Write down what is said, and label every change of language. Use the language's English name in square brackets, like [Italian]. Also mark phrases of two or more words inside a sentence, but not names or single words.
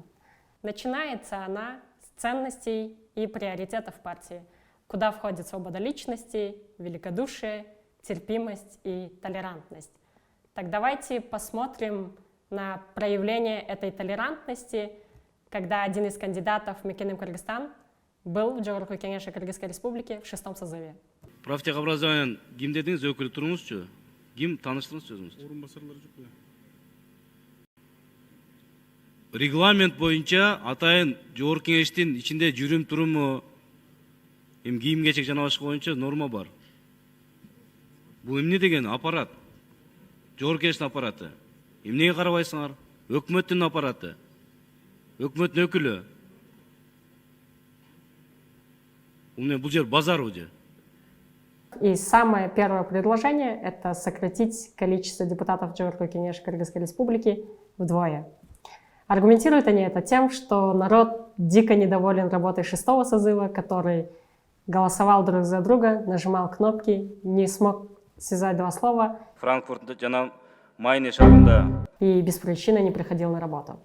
[Russian] Начинается она с ценностей и приоритетов партии, куда входит свобода личности, великодушие, терпимость и толерантность. Так давайте посмотрим на проявление этой толерантности, когда один из кандидатов Мекеним Кыргызстан был в Жогорку Кеңеши Кыргызской Республики в 6-м созыве. [Kyrgyz] Практик образованиян ким дедиңиз, өкүл туруңузчу? Ким тааныштырыңыз өзүңүздү? Орун басарлары жок. Регламент боюнча атайын Жогорку Кеңештин ичинде жүрүм туруму, кийим кечек жана башка боюнча норма бар. Бул эмне деген аппарат? Жогорку Кеңештин аппараты. Эмнеге карабайсыңар? Өкмөттүн аппараты. Өкмөттүн өкүлү. Бул жер базар уже. [Russian] И самое первое предложение – это сократить количество депутатов Жогорку Кеңеши Кыргызской Республики вдвое. Аргументируют они это тем, что народ дико недоволен работой 6-го созыва, который голосовал друг за друга, нажимал кнопки, не смог связать два слова и без причины не приходил на работу.